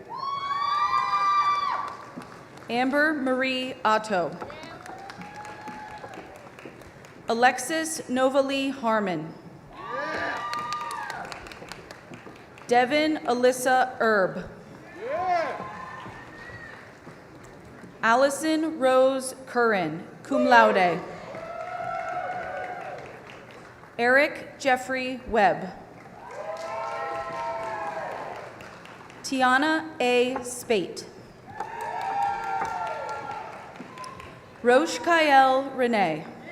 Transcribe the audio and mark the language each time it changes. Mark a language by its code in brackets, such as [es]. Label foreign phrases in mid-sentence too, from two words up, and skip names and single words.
[en] Amber Marie Otto. Alexis Novalee Harmon. Devin Alyssa Erb. Allison Rose Curran, [la] cum laude. [en] Eric Jeffrey Webb. Tiana A. Spate. Roche Kael Renee.